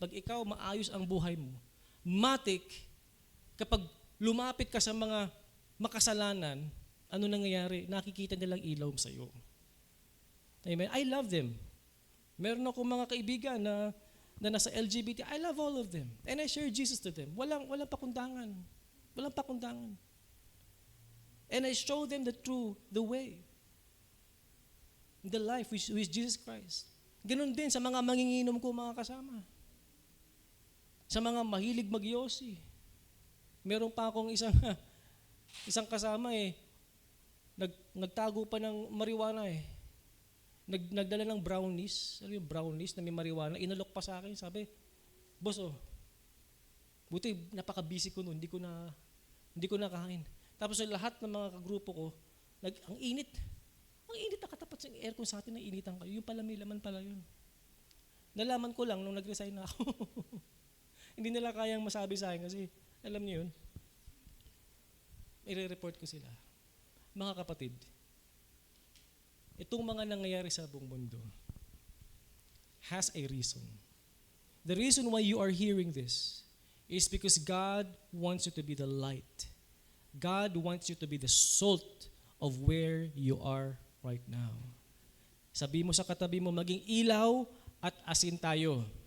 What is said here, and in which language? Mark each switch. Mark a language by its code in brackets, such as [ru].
[tl] Pag ikaw maayos ang buhay mo, matik, kapag lumapit ka sa mga makasalanan, ano nangyayari? Nakikita nilang ilaw sa iyo. Amen? [en] I love them. [tl] Meron akong mga kaibigan na nasa LGBT. [en] I love all of them. And I share Jesus to them. [tl] Walang pakundangan. Walang pakundangan. [en] And I show them the way. The life which is Jesus Christ. [tl] Ganun din sa mga manginginom ko mga kasama. Sa mga mahilig magyosi. Meron pa akong isang kasama nagtago pa ng marijuana Nagdala ng brownies. Ano yung brownies na may marijuana? Inalok pa sa akin. Sabi, boss, buti napaka-busy ko noon. Hindi ko na kain. Tapos sa lahat ng mga kagrupo ko, ang init. Ang init na katapat sa aircon sa atin, initan kayo. Yung pala may laman pala yun. Nalaman ko lang nung nag-resign na ako. Hindi nila kayang masabi sa akin kasi, alam niyo yun, i-report ko sila. Mga kapatid, itong mga nangyayari sa buong mundo [en] has a reason. The reason why you are hearing this is because God wants you to be the light. God wants you to be the salt of where you are right now. [tl] Sabi mo sa katabi mo, maging ilaw at asin tayo.